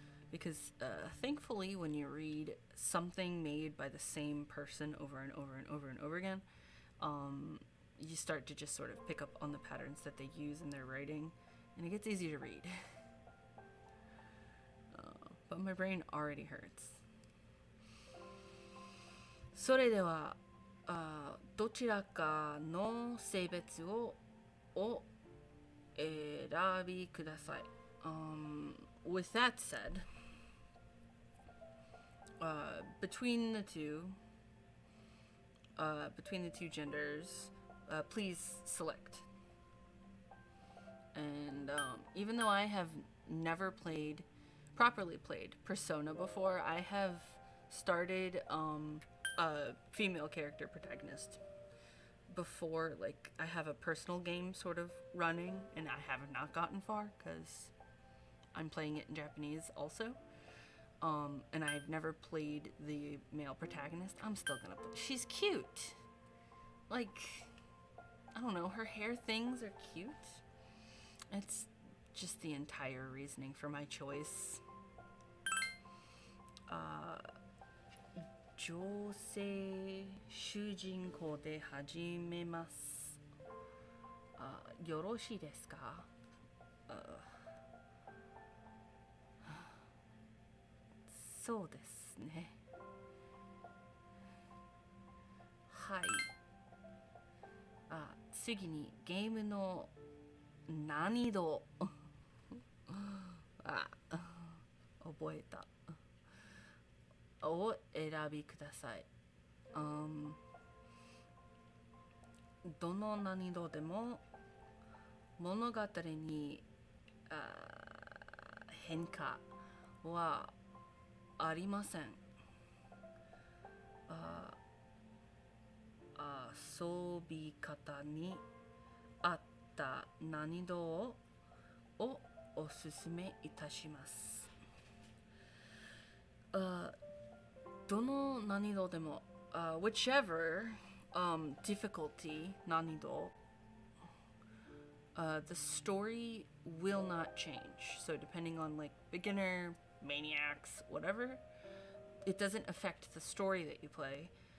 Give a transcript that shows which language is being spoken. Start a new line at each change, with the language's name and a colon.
English: Because thankfully, when you read something made by the same person over and over and over and over again, you start to just sort of pick up on the patterns that they use in their writing, and it gets easy to read. But my brain already hurts.
Japanese: それでは、どちらかの性別を選びください。
English: With that said, between the two genders, please select. And even though I have never properly played Persona before, I have started a female character protagonist before. Like, I have a personal game sort of running, and I have not gotten far because I'm playing it in Japanese also. And I've never played the male protagonist. I'm still gonna play. She's cute. Like, I don't know, her hair things are cute. It's just the entire reasoning for my choice.
Japanese: 女性主人公で始めます。よろしいですか？そうですね。はい。次にゲームの難易度覚えたを選びください。どの難易度でも物語に変化はありません。遊び方に合った難易度をおすすめいたします。どの難易度でも、
English: whichever difficulty 難易度, the story will not change. So depending on like beginner, maniacs, whatever, it doesn't affect the story that you play.